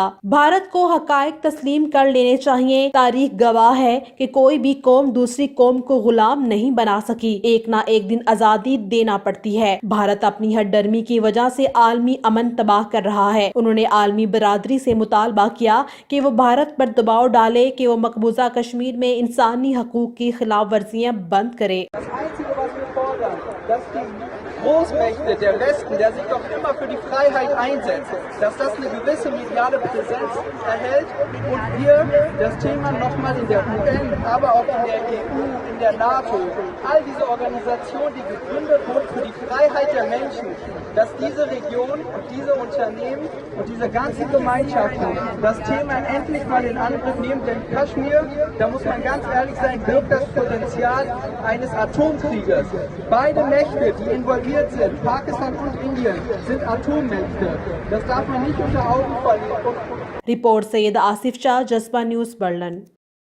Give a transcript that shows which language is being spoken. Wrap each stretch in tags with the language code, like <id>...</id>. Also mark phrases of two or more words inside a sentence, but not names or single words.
<ur>بھارت کو حقائق تسلیم کر لینے چاہئیں۔ تاریخ گواہ ہے کہ کوئی بھی قوم دوسری قوم کو غلام نہیں بنا سکی. ایک نہ ایک دن آزادی دینا پڑتی ہے۔ بھارت اپنی ہٹ دھرمی کی وجہ سے عالمی امن تباہ کر رہا ہے. انہوں نے عالمی برادری سے مطالبہ کیا کہ وہ بھارت پر دباؤ ڈالے کہ وہ مقبوضہ کشمیر میں انسانی حقوق کی خلاف ورزیاں بند کرے.</ur> <de>Großmächte, der Westen, der sich doch immer für die Freiheit einsetzt, dass das eine gewisse mediale Präsenz erhält und wir das Thema nochmal in der UN, aber auch in der EU, in der NATO, all diese Organisationen, die gegründet wurden für die Freiheit der Menschen, dass diese Region und diese Unternehmen und diese ganzen Gemeinschaften das Thema endlich mal in Angriff nehmen, denn Kaschmir, da muss man ganz ehrlich sein, birgt das Potenzial eines Atomkrieges. Beide Mächte, die involviert sind, Pakistan und Indien, sind Atommächte. Das darf man nicht unter Augen verlieren.</de> <ur>رپورٹ سید آصف شاہ، جذبہ نیوز، برلن.</ur>